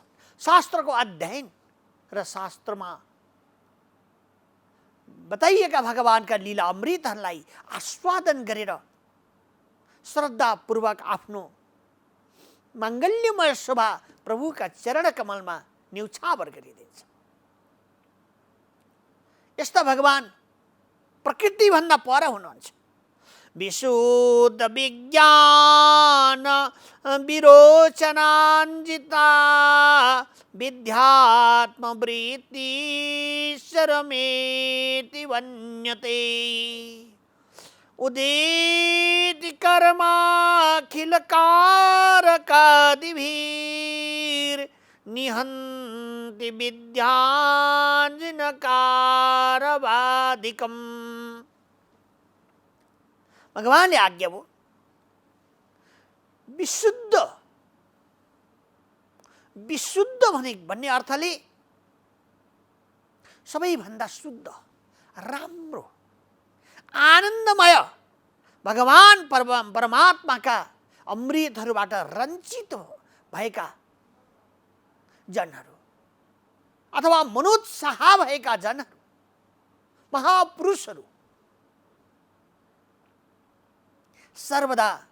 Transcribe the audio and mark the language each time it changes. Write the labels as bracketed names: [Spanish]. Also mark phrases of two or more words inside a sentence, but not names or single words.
[Nepali] शास्त्रको अध्ययन र शास्त्रमा बताइएका भगवानका लीला अमृतहरूलाई आस्वादन गरेर श्रद्धापूर्वक आफ्नो माङ्गल्यमय शोभा प्रभुका चरण कमलमा न्यौछावर गरिदिन्छ। यस्ता भगवान प्रकृतिभन्दा पर हुनुहुन्छ। [Sanskrit] विशुद्ध विज्ञान विरोचनान्जिता विद्यात्मवृत्तिश्वरमेति वन्यते उदेति कर्माखिलकारकादिभिर्निहन्ति विद्याञ्जनकारवादिकम्। [Nepali] भगवानले आज्ञा भयो, विशुद्ध, विशुद्ध भन्ने अर्थले सबैभन्दा शुद्ध, राम्रो, आनन्दमय भगवान परमात्माका अमृतहरूबाट रञ्जित भएका जनहरू अथवा मनोत्साह भएका जनहरू, महापुरुषहरू सर्वदा